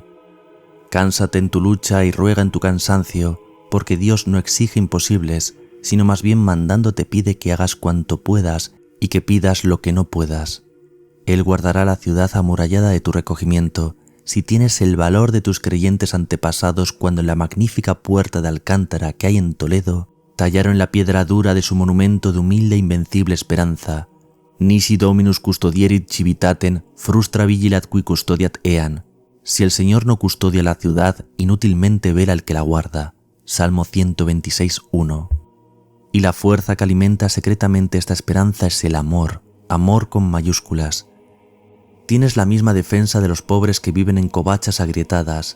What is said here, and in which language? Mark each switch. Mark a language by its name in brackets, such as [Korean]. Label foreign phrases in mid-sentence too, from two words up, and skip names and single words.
[Spanish] Cánsate en tu lucha y ruega en tu cansancio, porque Dios no exige imposibles, sino más bien mandándote pide que hagas cuanto puedas y que pidas lo que no puedas. Él guardará la ciudad amurallada de tu recogimiento, si tienes el valor de tus creyentes antepasados cuando en la magnífica puerta de Alcántara que hay en Toledo, tallaron la piedra dura de su monumento de humilde e invencible esperanza. [Latin] Nisi Dominus custodierit civitatem, frustra vigilat qui custodiat eam. [Spanish] Si el Señor no custodia la ciudad, inútilmente vela el que la guarda. Salmo 126:1. Y la fuerza que alimenta secretamente esta esperanza es el amor, amor con mayúsculas. Tienes la misma defensa de los pobres que viven en covachas agrietadas.